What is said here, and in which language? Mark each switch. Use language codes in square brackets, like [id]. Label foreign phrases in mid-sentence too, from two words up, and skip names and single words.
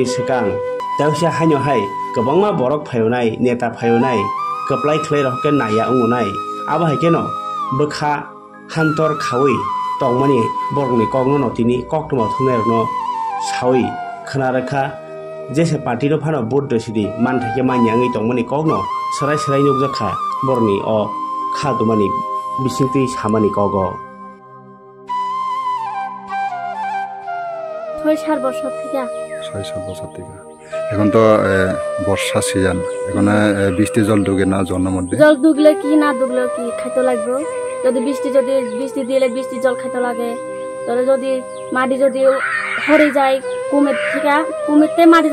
[trp] सिगां दावसिया हायनो हाय गोबांमा बरक फायनाय नेता फायनाय कप्लाय खलै रहके नाया उंनाय आबा हायकेनो बखा हान्तर खावै तंमानि बरगनि कगनो नतिनि कक्तमा थुंनायरनो सावै खनारखा जेसे पार्टीनो फानो बुट दसिदि मानथाके मान्याङै तंमानि कगनो सराय सराय नुगजाखा बरनि अ खादुमानि बिसिंति सामानि कग [bn] 6-7 বছর থেকে 6-7 বছর থেকে এখন তো বর্ষা সিজন এখন বৃষ্টি জল ঢুকে না জলের মধ্যে জল ঢুকলে কি না ঢুকলে কি খাইতে লাগবে যদি বৃষ্টি দিলে বৃষ্টি জল খাইতে লাগে তাহলে যদি মাটি যদি হরে যায় কুমিরতে মাটি